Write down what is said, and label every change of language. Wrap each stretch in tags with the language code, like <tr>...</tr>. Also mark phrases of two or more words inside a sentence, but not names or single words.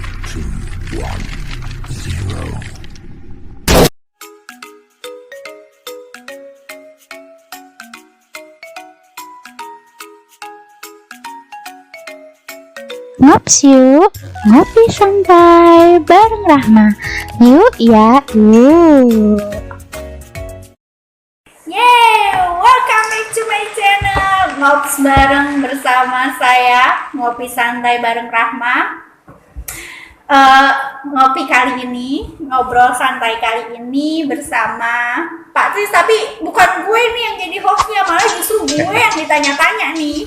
<id>Ngops yuk, ngopi santai bareng Rahma. Yuk ya, yuk.</id> <en>Welcome back to my channel</en> <id>Ngops bareng bersama saya, ngopi santai bareng Rahma. Ngopi kali ini, ngobrol santai kali ini bersama Pak Tris, tapi bukan gue nih yang jadi hostnya, malah justru gue yang ditanya-tanya nih.</id>